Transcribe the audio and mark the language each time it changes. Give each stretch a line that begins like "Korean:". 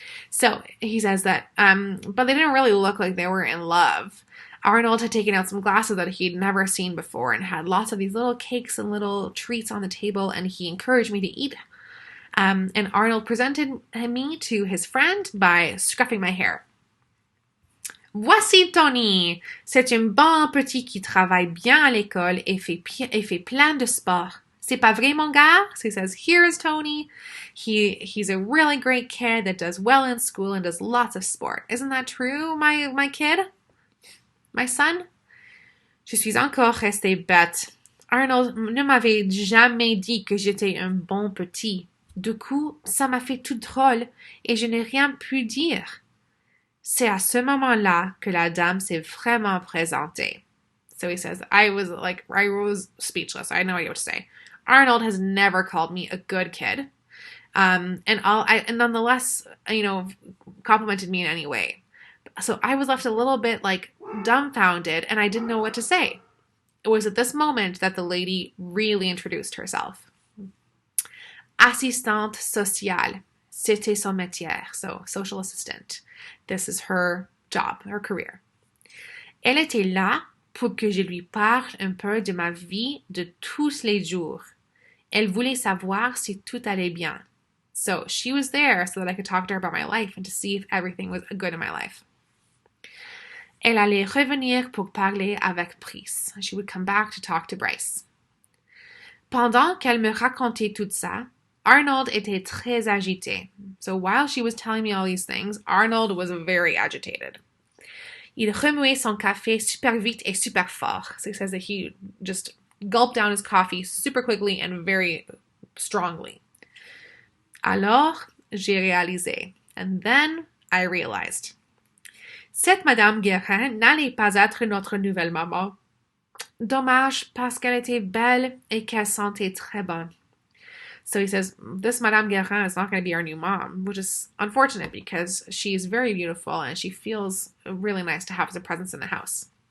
English: So he says that, but they didn't really look like they were in love. Arnold had taken out some glasses that he'd never seen before and had lots of these little cakes and little treats on the table, and he encouraged me to eat. And Arnold presented me to his friend by scruffing my hair.
French: Voici Tony. C'est un bon petit qui travaille bien à l'école et fait plein de sport. C'est pas vrai, mon gars?
English: So he says, here's Tony. He's a really great kid that does well in school and does lots of sport. Isn't that true, my kid? My son?
French: Je suis encore restée bête. Arnold ne m'avait jamais dit que j'étais un bon petit. Du coup, ça m'a fait tout drôle et je n'ai rien pu dire. C'est à ce moment-là que la dame s'est vraiment présentée.
English: So he says, I was speechless. I had no idea what to say. Arnold has never called me a good kid. And nonetheless, complimented me in any way. So I was left a little bit dumbfounded and I didn't know what to say. It was at this moment that the lady really introduced herself.
French: Assistante sociale. C'était son métier.
English: So, social assistant. This is her job, her career.
French: Elle était là pour que je lui parle un peu de ma vie de tous les jours. Elle voulait savoir si tout allait bien.
English: So she was there so that I could talk to her about my life and to see if everything was good in my life.
French: Elle allait revenir pour parler avec Brice.
English: She would come back to talk to Bryce.
French: Pendant qu'elle me racontait tout ça, Arnold était très agité.
English: So while she was telling me all these things, Arnold was very agitated.
French: Il remuait son café super vite et super fort.
English: So he says that he just gulped down his coffee super quickly and very strongly.
French: Alors, j'ai réalisé.
English: And then I realized.
French: Cette Madame Guérin n'allait pas être notre nouvelle maman. Dommage parce qu'elle était belle et qu'elle sentait très bonne.
English: So he says, this Madame Guérin is not going to be our new mom, which is unfortunate because she is very beautiful and she feels really nice to have as a presence in the house.